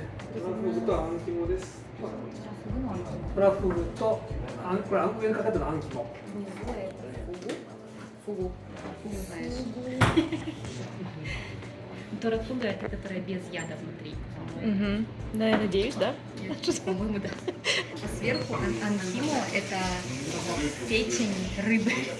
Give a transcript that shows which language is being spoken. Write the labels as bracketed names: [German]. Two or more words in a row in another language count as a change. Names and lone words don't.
[Japanese] トラフグとあん肝です。トラフグとこれ上にかかってるあん肝。 [Russian] Торафуга – это которая без яда внутри. Угу. Да, я надеюсь, да? По-моему, да. А сверху анхимо – это печень рыбы.